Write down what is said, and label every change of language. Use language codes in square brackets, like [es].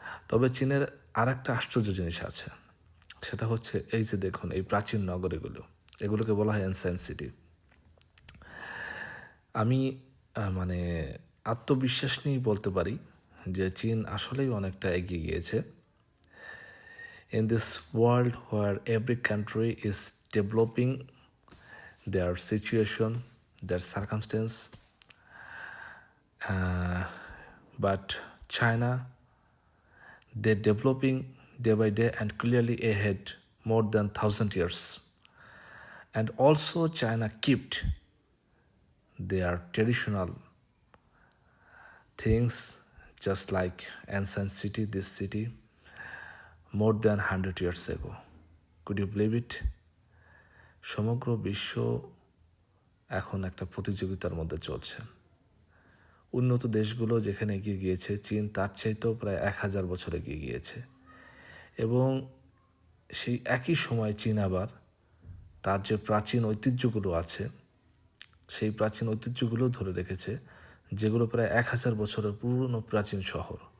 [bn] তবে চীনের আর একটা আশ্চর্য জিনিস আছে, সেটা হচ্ছে এই যে দেখুন এই প্রাচীন এগুলোকে বলা হয় অ্যানসিয়েন্ট সিটি। আমি মানে আত্মবিশ্বাস নিয়েই বলতে পারি যে চীন আসলেই অনেকটা এগিয়ে গিয়েছে। [en] In this world where every country is developing their situation, their circumstance, but China, they're developing day by day and clearly ahead more than 1,000 years. And also China kept their traditional things just like ancient city, this city, more than 100 years ago. Could you believe it? [bn] সমগ্র বিশ্ব এখন একটা প্রতিযোগিতার মধ্যে চলছে। উন্নত দেশগুলো যেখানে এগিয়ে গিয়েছে, চীন তার চাইতেও প্রায় 1000 বছর এগিয়ে গিয়েছে। এবং সেই একই সময় চীন আবার তার যে প্রাচীন ঐতিহ্যগুলো আছে, সেই প্রাচীন ঐতিহ্যগুলো ধরে রেখেছে, যেগুলো প্রায় 1000 বছরের পুরনো প্রাচীন শহর।